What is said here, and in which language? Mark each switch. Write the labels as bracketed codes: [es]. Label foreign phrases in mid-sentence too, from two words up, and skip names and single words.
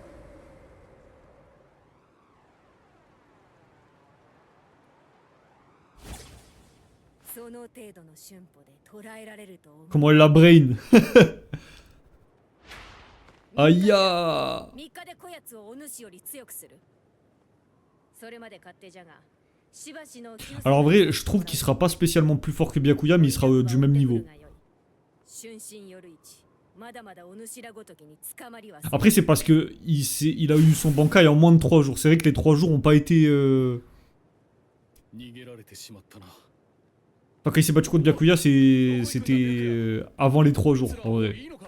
[fr] Putain [ja] その程度の瞬歩で捉えられると思う。 [fr] Comment elle la brain. Aïe ya. [ja] 3日でこやつをお主より強くする。それまで勝手じゃが、しばしの [fr] Alors en vrai, je trouve qu'il sera pas spécialement plus fort que Byakuya, mais il sera du même niveau. Après, c'est parce que il a eu son Bankai en moins de 3 jours. C'est vrai que les 3 jours ont pas été... Enfin, quand il s'est battu contre Byakuya, c'était avant les 3 jours, en vrai.